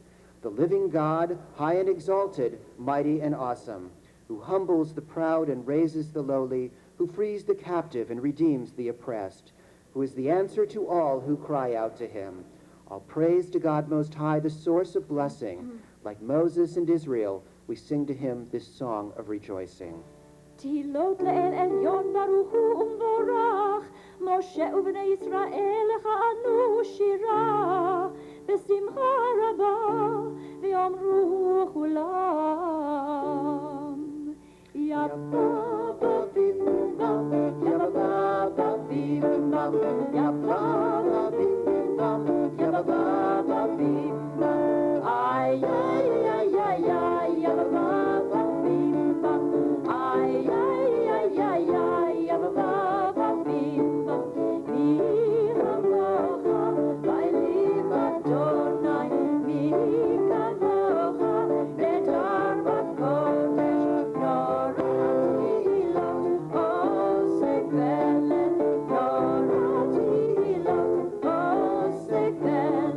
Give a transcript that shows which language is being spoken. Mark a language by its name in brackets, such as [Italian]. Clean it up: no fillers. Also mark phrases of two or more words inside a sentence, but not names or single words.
[English] The living God, high and exalted, mighty and awesome, who humbles the proud and raises the lowly, who frees the captive and redeems the oppressed, who is the answer to all who cry out to him. All praise to God Most High, the source of blessing. Like Moses and Israel, we sing to him this song of rejoicing. [Hebrew] תהילות לאל עליון ברוך הוא ומבורך, משה ובני ישראל כענו שירה, בשמחה רבה, ויאמרו כולם. יא בבא בימבה, יא בבא בימבה, יא בבא בימבה, יא בבא בימבה, איי איי איי איי איי, יא בבא בימבה, איי איי איי איי איי, יא בבא בימבה, מי כמוך באלים אדוני, מי כמוך נדר בקודש, נורא תהילות עוסק ולד, נורא תהילות עוסק ולד,